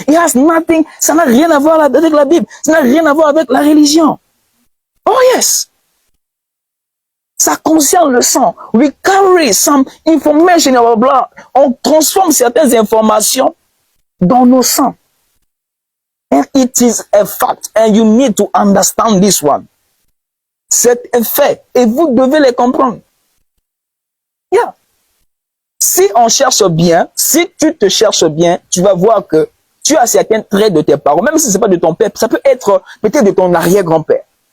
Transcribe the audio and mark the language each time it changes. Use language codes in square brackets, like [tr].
[en] It has nothing, [fr] ça n'a rien à voir avec la Bible. Ça n'a rien à voir avec la religion. Oh yes. Ça concerne le sang. [en] We carry some information in our blood. [fr] On transforme certaines informations dans nos sangs. [en] And it is a fact. And you need to understand this one. [fr] C'est un fait. Et vous devez les comprendre. Yeah. Si on cherche bien, si tu te cherches bien, tu vas voir que tu as certains traits de tes parents, même si ce n'est pas de ton père, ça peut être peut-être de ton arrière-grand-père.